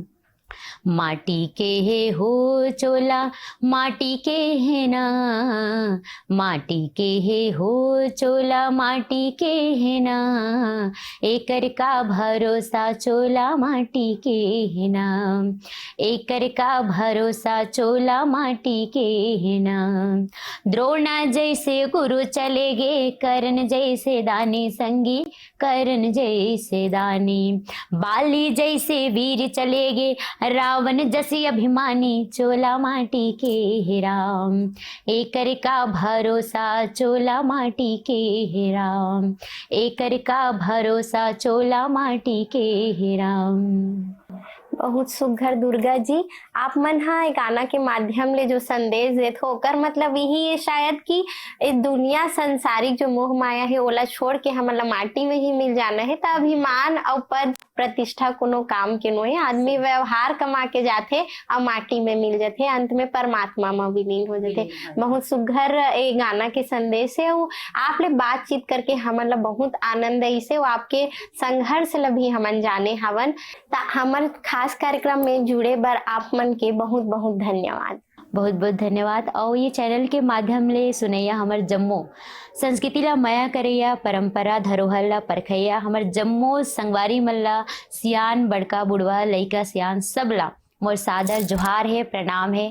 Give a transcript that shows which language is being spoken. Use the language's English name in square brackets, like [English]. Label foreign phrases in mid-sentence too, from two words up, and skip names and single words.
[Chhattisgarhi] माटी के हे हो चोला माटी के है ना, माटी के हे हो चोला माटी के है ना, एकर का भरोसा चोला माटी के है ना, एकर का भरोसा चोला माटी के है ना। द्रोणा जैसे गुरु चले गे, कर्ण जैसे दानी संगी कर्ण जैसे दानी, बाली जैसे वीर चले गे, रावण जैसी अभिमानी चोला माटी के हे राम, एकर का भरोसा चोला माटी के हे राम, एकर का भरोसा चोला माटी के हे राम। बहुत सुघर दुर्गा जी, आप मन हा ए गाना के माध्यम ले जो संदेश देत हो ओकर मतलब यही है शायद कि ए दुनिया संसारिक जो मोह माया है ओला छोड़ के हमला माटी में ही मिल जाना है। त अभिमान और पद प्रतिष्ठा कोनो काम के नो है, आदमी व्यवहार कमा के जाते और माटी में मिल जाते, अंत में परमात्मा में विलीन हो जाते। बहुत सुघर ए गाना के संदेश है, आप ले बातचीत करके हमन ला बहुत आनंद आई से, आपके संघर्ष ला भी हमन जाने हवन। ता हमन खास कार्यक्रम में जुड़े बर आप मन के बहुत बहुत धन्यवाद। बहुत बहुत धन्यवाद। और ये चैनल के माध्यम ले सुनैया हमर जम्मो संस्कृति ला माया करैया, परंपरा धरोहर ला परखैया हमर जम्मो संगवारी मन ला, सियान बड़का बुढ़वा लइका सियान सब ला मोर सादर जोहार है, प्रणाम है।